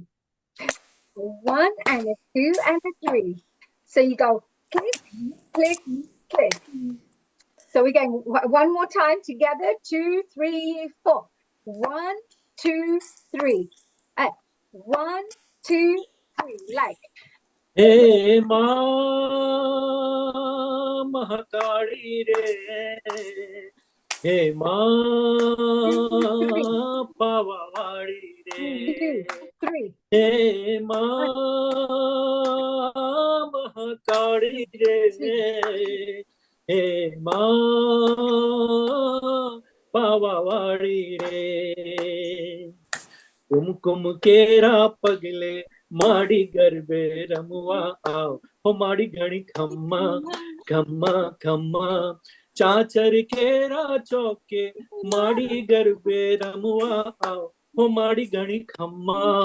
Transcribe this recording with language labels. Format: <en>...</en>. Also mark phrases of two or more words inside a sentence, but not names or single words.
<en>1 and a 2 and a 3. So you go click, click, click. So we're going one more time together. 2, 3, 4. 1, 2, 3. 1, 2, 3. Like.</en> <gu>હે મા મહાકાળી રે હે મા પાવાવાળી રે. હે મા મહાકાળી રે. હે મા પાવાવાળી રે. કુમકુમ કેરા પગલે માડી ગરબે રમવા આવો હો માડી ઘણી ખમ્મા ખમ્મા ખમ્મા ચાચર કેરા ચોકે માડી ગરબે રમવા આવો હો માડી ઘણી ખમ્મા</gu>